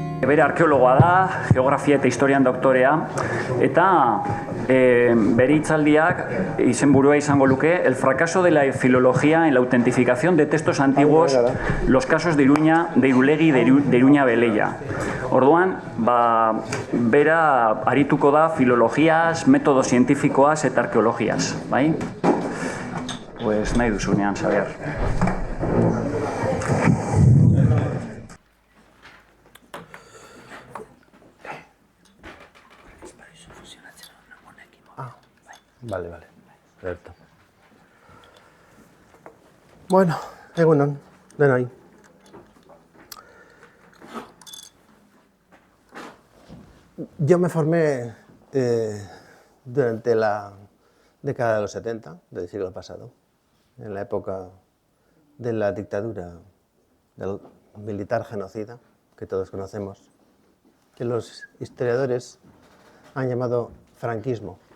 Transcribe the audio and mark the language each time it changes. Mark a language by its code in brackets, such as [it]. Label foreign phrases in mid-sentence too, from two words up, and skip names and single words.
[eu] bere arkeologoa da, geografia eta historian doktorea, eta bere hitzaldiak izenburua izango luke [es] el fracaso de la filología en la autentificación de textos antiguos, los casos de Iruña, de Irulegi, de Iruña Beleia. [eu] Orduan, bera arituko da filologiaz, metodo zientifikoaz eta arkeologiaz, bai? Pues nahi duzunean, Xabier. [es] Vale, perfecto. [eu] Bueno, egunon, denoi. [es] Yo me formé durante la década de los 70 del siglo pasado, en la época de la dictadura del militar genocida, que todos conocemos, que los historiadores han llamado franquismo.